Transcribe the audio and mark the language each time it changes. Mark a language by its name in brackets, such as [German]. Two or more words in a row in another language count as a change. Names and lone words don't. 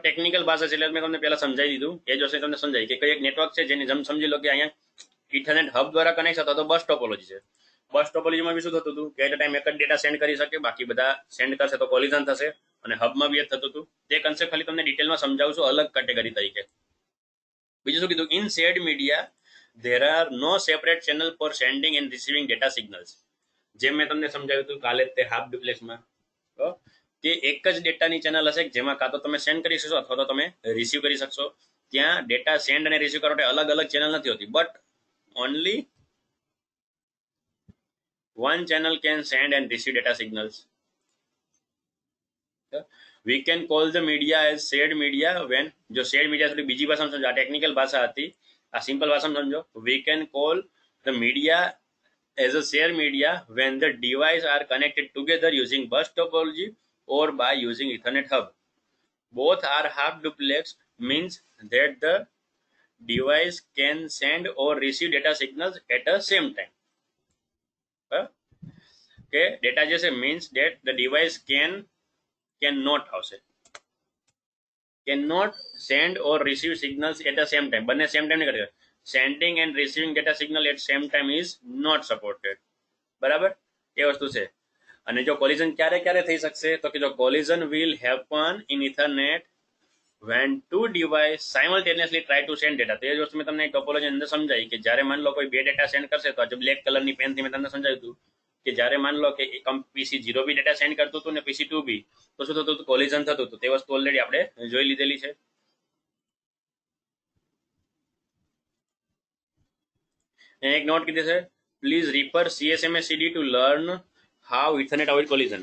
[Gujarati] ટેકનિકલ ભાષા છે એટલે મેં તમને પહેલા સમજાવી દીધું. એ જ વસ્તુ તમને સમજાવી કે કઈ એક નેટવર્ક છે જેની જેમ સમજી લો કે અહીંયા [English] Ethernet hub [Gujarati] દ્વારા કનેક્ટ થતો તો [English] bus topology [Gujarati] છે. [English] bus topology [Gujarati] બી શું થતું હતું કે [English] at time [Gujarati] એક જ [English] data send [Gujarati] કરી શકે, બાકી બધા સેન્ડ કરશે તો કોલિઝન થશે. અને હબમાં બી એ થતું હતું. તે કન્સેપ્ટ ખાલી તમને ડિટેલમાં સમજાવું છું અલગ કેટેગરી તરીકે. બીજું શું કીધું? [English] in shared media there are no separate channel for sending and receiving data signals. [Gujarati] જેમ મેં તમને સમજાવ્યું હતું કાલે તે [English] half duplex [Gujarati] કે એક જ ડેટાની ચેનલ હશે જેમાં કાં તો તમે સેન્ડ કરી શકશો અથવા તો તમે રિસીવ કરી શકશો. ત્યાં [English] data send [Gujarati] અને રિસીવ કરવા માટે અલગ અલગ ચેનલ નથી હોતી, [English] but only one channel can send and receive data signals. We can call the media as shared media when [Gujarati] જો [English] shared media [Gujarati] થોડી બીજી ભાષામાં સમજો, આ ટેકનિકલ ભાષા હતી, આ સિમ્પલ ભાષામાં સમજો. [English] We can call the media as a shared media when the devices are connected together using bus topology or by using Ethernet hub. Both are half duplex means that the device can send or receive data signals at the same time. Okay, data [Gujarati] જે છે [English] means that the device cannot આવશે cannot send or receive signals at the same time. [Gujarati] બંને [English] same time [Gujarati] નહીં કરી શકે. [English] Sending and receiving data signal at same time is not supported. [Gujarati] બરાબર? એ વસ્તુ છે. અને જો કોલિઝન ક્યારે ક્યારે થઈ શકશે તો કે જો કોલિઝન [English] will happen in Ethernet when two device simultaneously try to send data. [Gujarati] તો એ જ વસ્તુ મેં તમને ટોપોલોજી અંદર સમજાવી કે જ્યારે માન લો કોઈ બે [English] data send [Gujarati] કરશે તો આજે [English] black color [Gujarati] પેનથી મેં તમને સમજાવ્યું હતું કે જ્યારે માન લો કે PC0 બી [English] data send [Gujarati] કરતું હતું ને PC2 બી, તો શું થતું હતું? કોલિઝન થતું હતું. તે વસ્તુ ઓલરેડી આપણે જોઈ લીધેલી છે. એક નોટ કીધી છે, [English] please refer CSMA-CD to learn how Ethernet avoid collision.